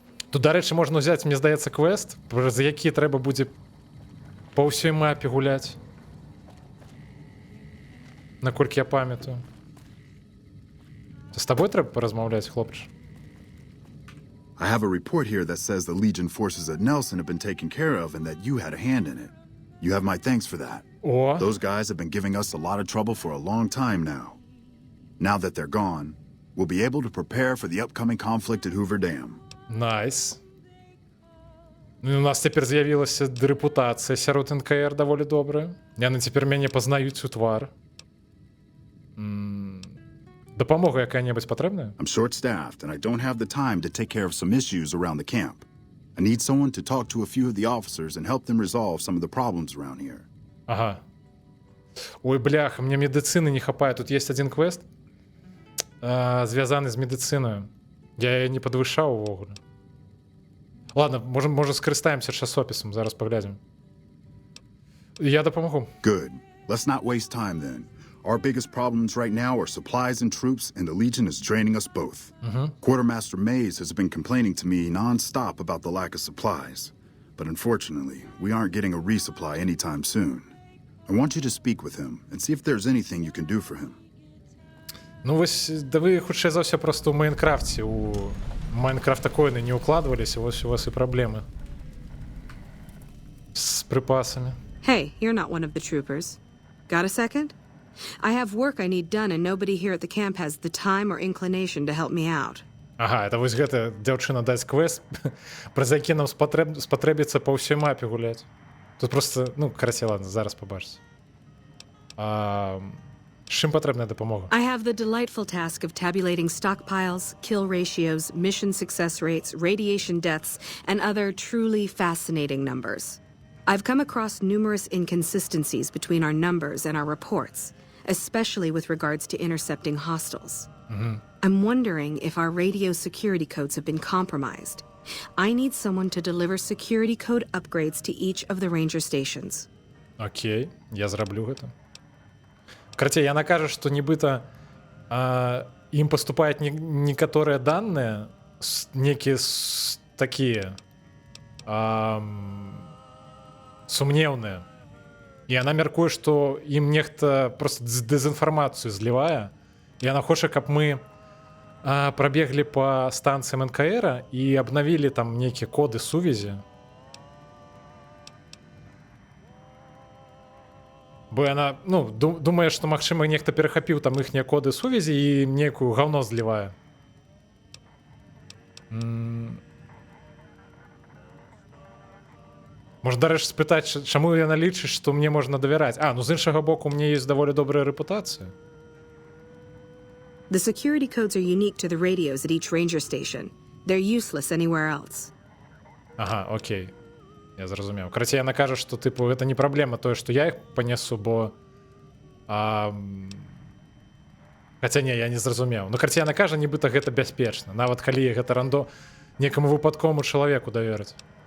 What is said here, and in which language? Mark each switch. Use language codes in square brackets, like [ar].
[uk] Тут, до речі, можна взяти, мені здається, квест, за який треба буде по всій мапі гуляти. Наколькі я пам'ятаю. З тобою треба порозмовляти, хлопче? [en] I have a report here that says the Legion forces at Nelson have been taken care of and that you had a hand in it. You have my thanks for that. О. Those guys have been giving us a lot of trouble for a long time now. Now that they're gone, we'll be able to prepare for the upcoming conflict at Hoover Dam. Найс. [uk] Ну, у нас тепер з'явилася репутація сярод НКР доволі добра. [be] Яны цяпер мяне пазнаюць у твар. Дапамога якая-небудзь патрэбная? [en] I'm short-staffed, and I don't have the time to take care of some issues around the camp. I need someone to talk to a few of the officers and help them resolve some of the problems around here. Ага. [be] Ой, бляха, мне медицины не хапае. Тут есть один квест, звязаны з медициною. Я не падвышаў увогуле. Ладно, може скарыстаемся часопісам, зараз паглядзім. Я дапамогу. [en] Good. Let's not waste time then. Our biggest problems right now are supplies and troops, and the Legion is draining us both. Quartermaster Mays has been complaining to me non-stop about the lack of supplies. But unfortunately, we aren't getting a resupply anytime soon. I want you to speak with him and see if there's anything you can do for him. [be] Ну вось, да вы хутчэй за ўсё просто ў Майнкрафце, у Майнкрафта коіны не укладваліся, вось у вас і праблемы з припасамі. [en] Hey, you're not one of the troopers. Got a second? I have work I need done, and nobody here at the camp has the time or inclination to help me out. [be] Ага, это вось гэта дзяўчына даць квест, праз які нам спатрэбіцца па ўсёй мапе гуляць. Тут просто, ну, карацей, ладно, зараз пабачыце. З чым патрэбная дапамога? [en] I have the delightful task of tabulating stockpiles, kill ratios, mission success rates, radiation deaths, and other truly fascinating numbers. I've come across numerous inconsistencies between our numbers and our reports, especially with regards to intercepting hostiles. I'm wondering if our radio security codes have been compromised. I need someone to deliver security code upgrades to each of the ranger stations. [be] Окей, я зраблю гэта. Карацей, яна кажа, што нібыта ім паступаюць некаторыя даныя, некія такія сумнеўныя. І яна мяркуе, што ім нехта просто дэзінфармацыю злівае. І яна хоча, каб мы прабеглі па станцыям НКР і абнавілі там нейкія коды сувязі. Бо яна, ну, думае, што, магчыма, нехта перахапіў там іхнія коды сувязі і нейкую гаўно злівае. Можна, дарэчы, спытаць, чаму яна лічыць, што мне можна давяраць? Ну, з іншага боку, у мне ёсць даволі добрая рэпутацыя. [en] The security codes are unique to the radios at each ranger station. They're useless anywhere else. [be] Ага, окей. Я зразумеў. Карацей, яна кажа, што, тыпу, гэта не праблема тое, што я іх панясу, бо... Хаця не, я не зразумеў. Ну, карацей, яна кажа, нібыта гэта бяспечна. Нават калі гэта рандо некаму выпадковаму чалавеку даверыць.